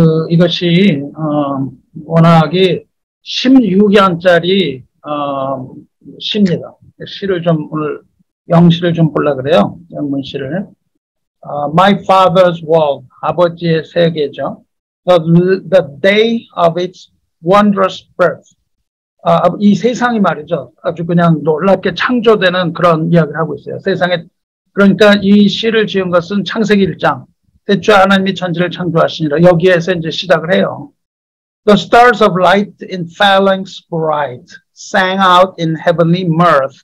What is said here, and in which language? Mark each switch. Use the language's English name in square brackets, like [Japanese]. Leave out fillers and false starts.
[Korean] 이것이 워낙에 16연짜리 시입니다. 시를 좀 오늘 영시를 좀 보려고 그래요. 영문시를. [English] My Father's World, [Korean] 아버지의 세계죠. [English] The day of its wondrous birth. [Korean] 이 세상이 말이죠. 아주 그냥 놀랍게 창조되는 그런 이야기를 하고 있어요. 세상에, 그러니까 이 시를 지은 것은 창세기 1장. 대초 하나님이 천지를 창조하시니라. 여기에서 이제 시작을 해요. [English] The stars of light in phalanx bright sang out in heavenly mirth.